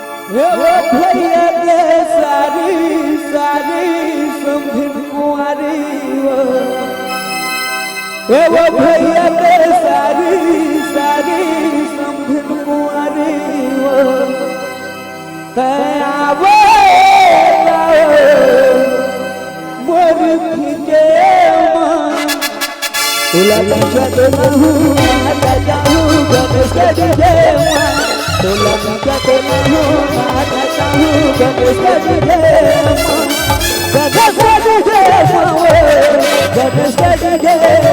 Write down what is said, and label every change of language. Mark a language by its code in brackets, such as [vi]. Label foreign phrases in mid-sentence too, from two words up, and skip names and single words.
[hne] हे वो भैया के सारी सारी समझिन कुंवारी वो हे वो भैया के सारी सारी समझिन कुंवारी वो [mr] तयावो मोर खिंचे तुला लक्षात नहू आता जाऊ गणेश देवा तुला लक्षात नहू आता जाऊ गणेश देवा गणेश देवा गणेश देवा